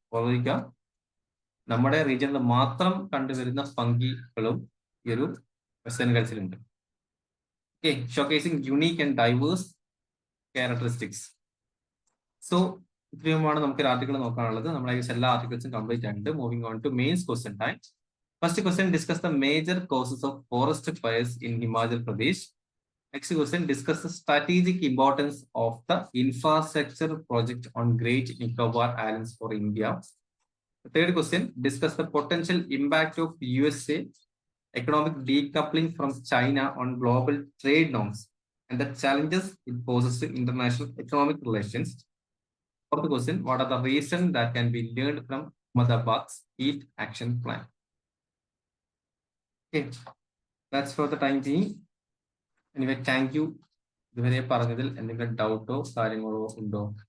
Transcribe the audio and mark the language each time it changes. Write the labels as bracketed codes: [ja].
[ml] ഓർമ്മിക്കുക, നമ്മുടെ റീജിയനിൽ മാത്രം കണ്ടുവരുന്ന ഫംഗികളും ഈ ഒരു western ഗൾസിലുണ്ട്. [en] Okay, showcasing unique and diverse characteristics. [ml] So ഇത്രയുമാണ് നമുക്ക് ഒരു ആർട്ടിക്കിൾ നോക്കാനുള്ളത്. നമ്മുടെ എല്ലാ ആർട്ടിക്കിൾസും കംപ്ലീറ്റ് ആയിട്ട് [en] Moving on to mains question time. First question, discuss the major causes of forest fires in Himachal Pradesh. Next question, discuss the strategic importance of the infrastructure project on Great Nicobar Islands for India. The third question, discuss the potential impact of USA economic decoupling from China on global trade norms and the challenges it poses to international economic relations. Fourth question, what are the reasons that can be learned from Ahmedabad's heat action plan? Okay, that's for the time being. Anyway, thank you. [ml] ഇതുവരെ പറഞ്ഞതിൽ എന്തെങ്കിലും ഡൗട്ടോ കാര്യങ്ങളോ ഉണ്ടോ?